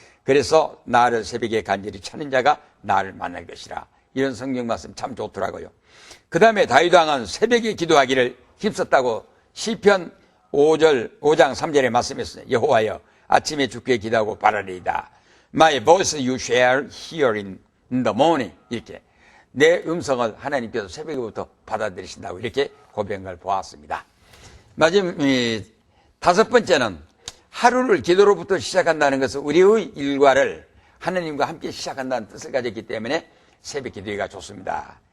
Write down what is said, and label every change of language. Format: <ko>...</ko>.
<ko>그래서 나를 새벽에 간절히 찾는 자가 나를 만날 것이라. 이런 성경 말씀 참 좋더라고요. 그 다음에 다윗 왕은 새벽에 기도하기를 힘썼다고 시편 5장 3절에 말씀했어요. 여호와여 아침에 주께 기도하고 바라리이다.</ko> <en>My voice you shall hear in the morning.</en> <ko>이렇게 내 음성을 하나님께서 새벽부터 받아들이신다고 이렇게 고백한 걸 보았습니다. 마지막 다섯 번째는 하루를 기도로부터 시작한다는 것은 우리의 일과를 하나님과 함께 시작한다는 뜻을 가졌기 때문에 새벽 기도회가 좋습니다.</ko>